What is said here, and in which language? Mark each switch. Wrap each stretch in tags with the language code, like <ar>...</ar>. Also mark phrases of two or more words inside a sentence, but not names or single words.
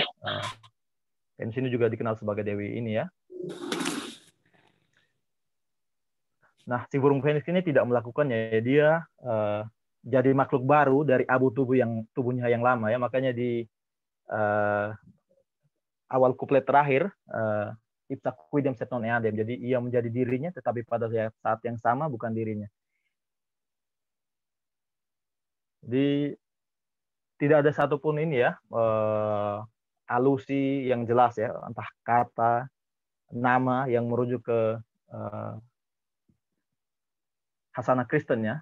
<id>Venus ini juga dikenal sebagai dewi ini ya. Nah, si burung Phoenix ini tidak melakukannya. Dia jadi makhluk baru dari abu tubuhnya yang lama ya. Makanya di awal kuplet terakhir,</id> <la>ipsa quidem set non eadem.</la> <id>Jadi ia menjadi dirinya, tetapi pada saat yang sama bukan dirinya. Jadi tidak ada satupun ini ya alusi yang jelas ya, entah kata, nama yang merujuk ke Hasanah Kristen ya.</id>